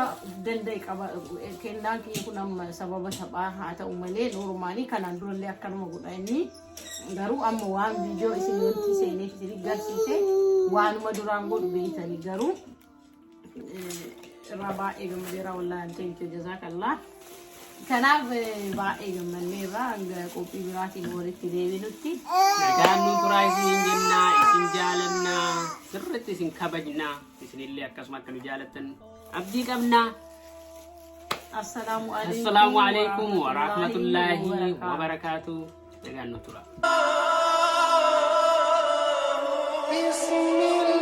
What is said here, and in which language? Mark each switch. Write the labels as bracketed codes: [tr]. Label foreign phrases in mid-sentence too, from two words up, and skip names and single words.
[om] danda'e qaba kennaan kee kun amma sababa taphaa haa ta'u malee normaalii kanaan durallee akkanuma godha inni garuu amma waan viidiyoo isin wanti seenee isin garsiise waanuma duraan godhu beeytanii garuu irraa baay'ee gammadeera wallaahi [en] thank you [om] jazakallah kanaaf baay'ee gammanneerra hanga qophii biraatiin walitti deebinutti nagaan nu turaa isin jennaa isin jaalannaa sirriitti isin kabajnaa isinillee akkasuma akka nu jaalattan abdii qabnaa. [ar] السلام عليكم ورحمة الله وبركاته. [om] Nagaan nu turaa.